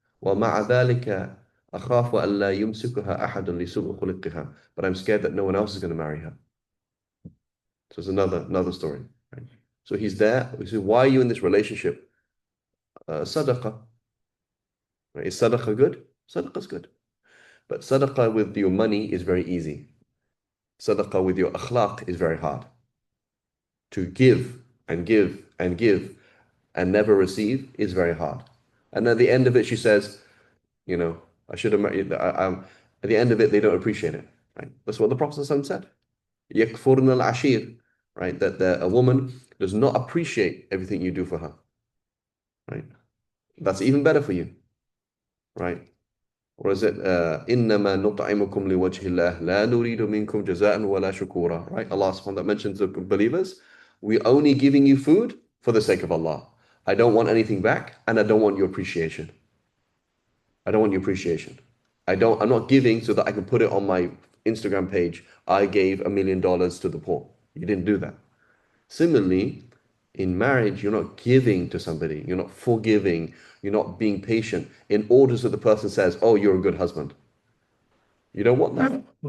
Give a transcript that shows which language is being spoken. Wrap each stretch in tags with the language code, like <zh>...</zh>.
<ar>ومع ذلك أخاف ألا يمسكها أحد لسوء خلقها.</ar> <en>But I'm scared that no one else is going to marry her. So it's another story. Right? So he's there. We say, why are you in this relationship? Sadaqah. Right? Is sadaqah good? Sadaqah is good. But sadaqah with your money is very easy. Sadaqah with your akhlaq is very hard. To give and give and give and never receive is very hard. And at the end of it, she says, I should have married. At the end of it, they don't appreciate it. Right? That's what the Prophet said.</en> <ar>يَكْفُرْنَ الْعَشِيرِ.</ar> <en>Right? That a woman does not appreciate everything you do for her. Right? That's even better for you. Right? Or is it</en> <ar>إِنَّمَا نُطْعِمُكُمْ لِوَجْهِ اللَّهِ لَا نُرِيدُ مِنْكُمْ جَزَاءً وَلَا شُكُورًا.</ar> <en>Right? Allah subhanahu wa ta'ala mentions the believers. We're only giving you food for the sake of Allah. I don't want anything back, and I don't want your appreciation. I don't want your appreciation. I'm not giving so that I can put it on my Instagram page. I gave $1 million to the poor. You didn't do that. Similarly, in marriage, you're not giving to somebody, you're not forgiving, you're not being patient in order so the person says, oh, you're a good husband. You don't want that.</en>